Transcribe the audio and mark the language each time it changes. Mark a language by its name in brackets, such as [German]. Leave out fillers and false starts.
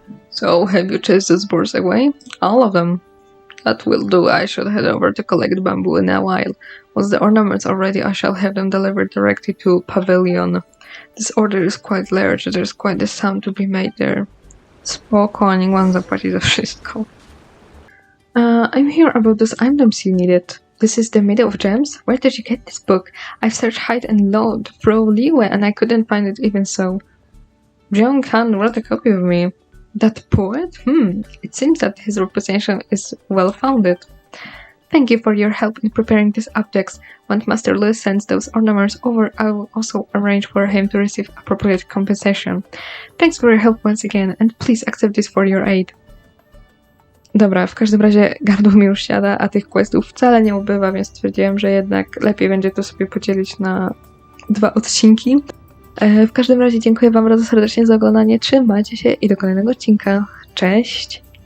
[English] So, have you chased those boars away? All of them. That will do. I should head over to collect bamboo in a while. Once the ornaments are ready, I shall have them delivered directly to Pavilion. This order is quite large. There's quite a sum to be made there. [Polish] Spoko, niech on zapłaci za wszystko. [English] I'm here about those items you needed. This is the Meadow of Gems? Where did you get this book? I've searched high and low through Liyue and I couldn't find it even so. Jiang Khan wrote a copy of me. That poet? It seems that his reputation is well-founded. Thank you for your help in preparing these objects. When Master Liu sends those ornaments over, I will also arrange for him to receive appropriate compensation. Thanks for your help once again, and please accept this for your aid. [Polish] Dobra, w każdym razie gardło mi już siada, a tych questów wcale nie ubywa, więc stwierdziłem, że jednak lepiej będzie to sobie podzielić na 2 odcinki. W każdym razie dziękuję wam bardzo serdecznie za oglądanie, trzymajcie się i do kolejnego odcinka. Cześć!